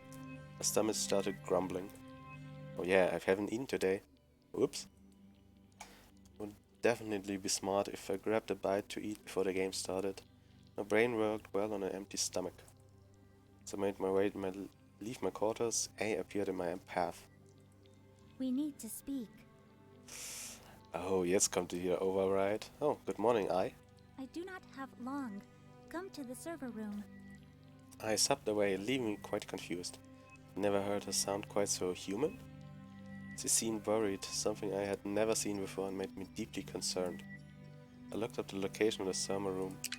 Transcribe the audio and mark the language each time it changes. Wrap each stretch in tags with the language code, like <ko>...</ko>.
<en>My stomach started grumbling. Oh yeah, I haven't eaten today. Oops. Would definitely be smart if I grabbed a bite to eat before the game started. My brain worked well on an empty stomach. As I made my way to leave my quarters, A appeared in my path. We need to speak.</en> <de>Oh, jetzt kommt die hier Override.</de> <en>Oh, good morning, I. I do not have long. Come to the server room. I supped away, leaving me quite confused. Never heard her sound quite so human. She seemed worried, something I had never seen before and made me deeply concerned. I looked up the location of the server room.</en>